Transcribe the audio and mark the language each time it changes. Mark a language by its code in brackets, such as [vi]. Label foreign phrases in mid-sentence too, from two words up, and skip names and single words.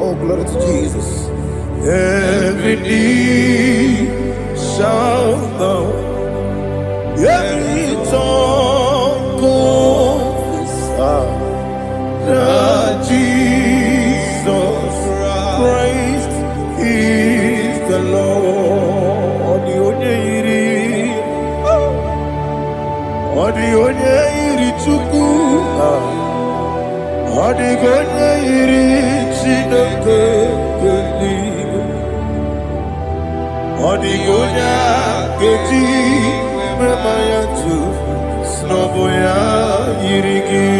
[en] Oh, glory to Jesus. Every knee shall bow. Every tongue confess that Jesus Christ is the Lord. [ig] Onye iri Chukwu, ọdịghị onye iri Chineke eluigwe, ọdịghị onye a ga-eji mmemme ya tụ n'ọbụ ya yiri gị.